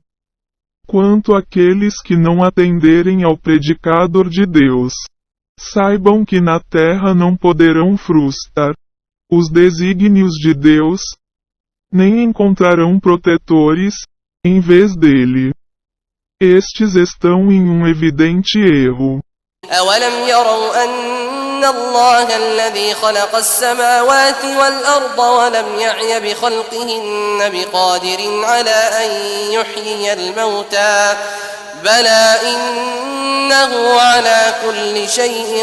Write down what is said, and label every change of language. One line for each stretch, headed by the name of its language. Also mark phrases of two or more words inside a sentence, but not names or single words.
Portuguese: Quanto àqueles que não atenderem ao predicador de Deus, saibam que na terra não poderão frustrar os desígnios de Deus, nem encontrarão protetores, em vez dele. Estes estão em um evidente erro.
Arabic: أولم يروا أن الله الذي خلق السماوات والأرض ولم يعي بخلقهن بقادر على أن يحيي الموتى بلى إنه على كل شيء